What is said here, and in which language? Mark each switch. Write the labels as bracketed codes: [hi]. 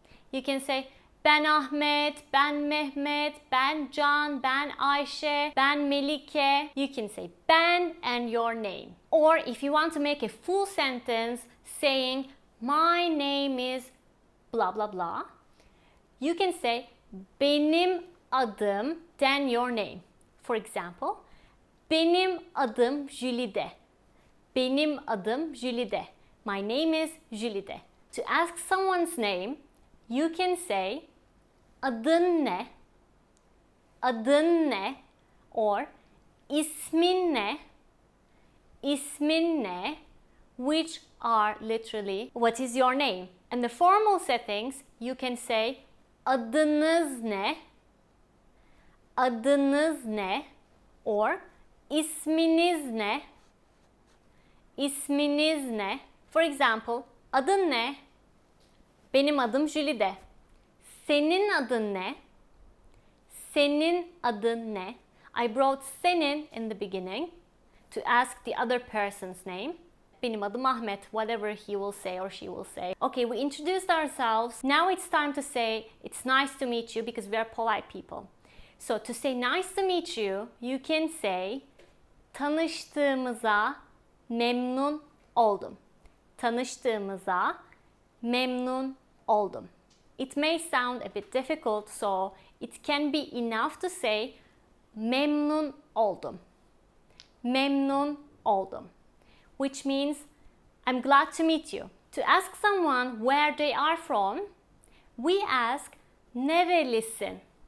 [en] You can say [tr] ben Ahmet, ben Mehmet, ben Can, ben Ayşe, ben Melike. [en] You can say ben and your name. Or if you want to make a full sentence saying my name is blah blah blah, you can say benim adım then your name. For example, [tr] benim adım Jülide. Benim adım Jülide. [en] My name is Jülide. To ask someone's name, you can say [tr] adın ne? Adın ne? Or ismin ne? İsmin ne? [en] Which are literally what is your name? And the formal settings, you can say [tr] adınız ne? Adınız ne? Or isminiz ne? İsminiz ne? [en] For example, [tr] adın ne? Benim adım Jülide. Senin adın ne? Senin adın ne? [en] I brought senin in the beginning to ask the other person's name. [tr] Benim adım Ahmet, [en] whatever he will say or she will say. Okay, we introduced ourselves. Now it's time to say it's nice to meet you because we are polite people. So to say nice to meet you, you can say [tr] tanıştığımıza memnun oldum. Tanıştığımıza memnun oldum. [en] It may sound a bit difficult, so it can be enough to say memnun oldum. [tr] Memnun oldum. [en] Which means I'm glad to meet you. To ask someone where they are from, we ask [tr] nerelisin?